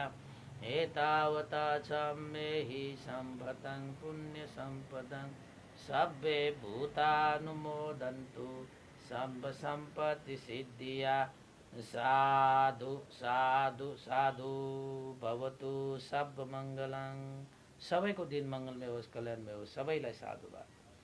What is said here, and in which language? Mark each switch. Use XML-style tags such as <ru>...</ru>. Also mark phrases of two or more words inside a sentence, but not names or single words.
<pi>एतावता सम्मेहि सम्पतं पुण्यसम्पदं सब्बे भूतानुमोदन्तु सम्ब सम्पत्ति सिद्धिया। साधु साधु साधु भवतु सब मङ्गलङ।</pi> <ne>सबैको दिन मङ्गलमय होस्, कल्याणमय होस्। सबैलाई साधुवाद।</ne>